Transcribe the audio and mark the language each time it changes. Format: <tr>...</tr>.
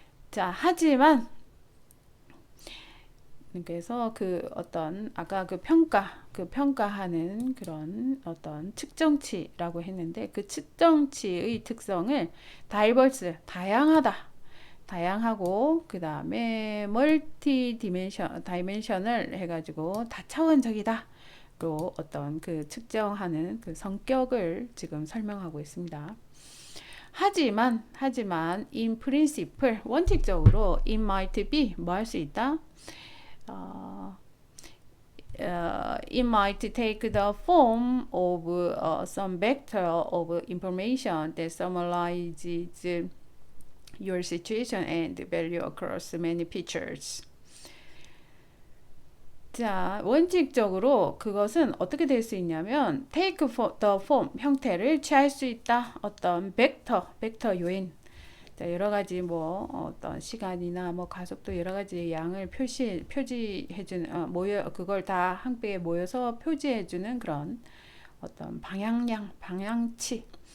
<ko>자, 하지만 그래서 그 어떤 아까 그 평가하는 그런 어떤 측정치라고 했는데 그 측정치의 특성을 다이버스, 다양하고 그 다음에 멀티 다이멘셔널 해가지고 다차원적이다. 로 어떤 그 측정하는 그 성격을 지금 설명하고 있습니다. 하지만</ko> <en>in principle</en> <ko>원칙적으로</ko> <en>it might be</en> <ko>뭐 할 수 있다?</ko> <en>It might take the form of some vector of information that summarizes your situation and value across many pictures.</en> <ko>자, 원칙적으로 그것은 어떻게 될 수 있냐면</ko> <en>take the form,</en> <ko>형태를 취할 수 있다. 어떤 벡터 요인. 자, 여러 가지 뭐 어떤 시간이나 뭐 가속도 여러 가지 양을 표지해 주는 그걸 다 함께 모여서 표지해 주는 그런 어떤 방향치입니다.</ko>